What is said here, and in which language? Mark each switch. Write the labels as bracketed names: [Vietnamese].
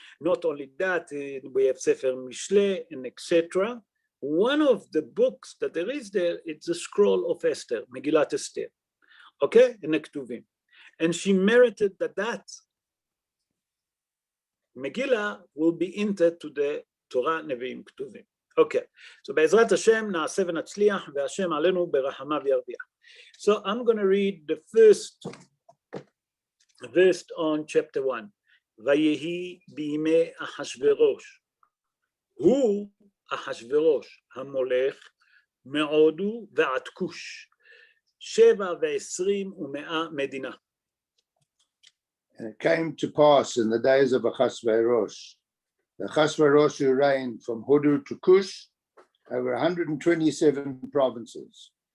[English] Not only that, we have Sefer Mishle, and etc. One of the books that there is there, it's the scroll of Esther, Migilat Esther, okay, in Ktuvim. And she merited that Megillah will be entered to the Torah, Nevi'im, Ktuvim. Okay, so [Hebrew] בעזרת השם נעשה ונצליח והשם עלינו ברחמיו ירוויח. [English] So I'm going to read the first verse on chapter 1. [Hebrew] ויהי בימי אחשוורוש. הוא אחשוורוש המולך מהודו ועד כוש. 27 ומאה מדינה. [English] And it came to pass in the days of Achashverosh, the Achashverosh who reigned from Hodu to Cush, over 127 provinces.